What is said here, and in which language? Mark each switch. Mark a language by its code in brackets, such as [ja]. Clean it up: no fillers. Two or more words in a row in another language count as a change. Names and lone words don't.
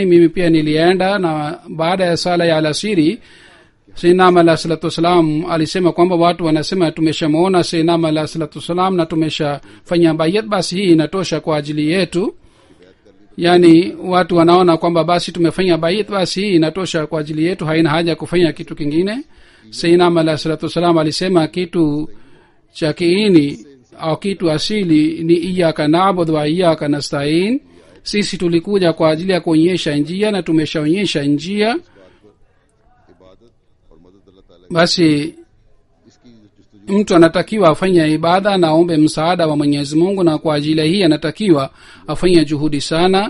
[sw] Mimi pia nilienda, na baada ya sala ya alasiri [ar] سيدنا عليه الصلاة والسلام [sw] alisema kwamba watu wanasema tumeshamuona [ar] سيدنا عليه الصلاة والسلام [sw] na tumeshafanya bayat, basi hii inatosha kwa ajili yetu. Yani watu wanaona kwamba basi tumefanya bayat, basi hii inatosha kwa ajili yetu, haina haja kufanya kitu kingine. [ar] سيدنا عليه الصلاة والسلام [sw] alisema kitu cha kiini au kitu asili ni [ar] إياك نعبد وإياك نستعين. [sw] Sisi tulikuja kwa ajili ya kuonyesha njia na tumeshaonyesha njia. Basi mtu anatakiwa afanye ibada na aombe msaada wa Mwenyezi Mungu, na kwa ajili hii anatakiwa afanye juhudi sana.